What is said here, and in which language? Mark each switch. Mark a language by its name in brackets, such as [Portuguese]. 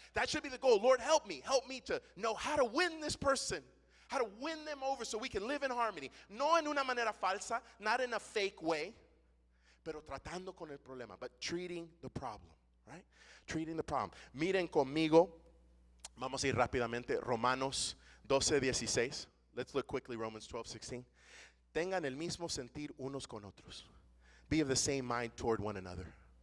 [English] That should be the goal. Lord, help me to know how to win this person, how to win them over so we can live in harmony. [Spanish] No en una manera falsa, [English] not in a fake way, [Spanish] pero tratando con el problema, [English] but treating the problem, right? Treating the problem. [Spanish] Miren conmigo, vamos a ir rápidamente, Romanos 12:16. [English] Let's look quickly, Romans 12:16. [Spanish] Tengan el mismo sentir unos con otros. [English] Be of the same mind toward one another.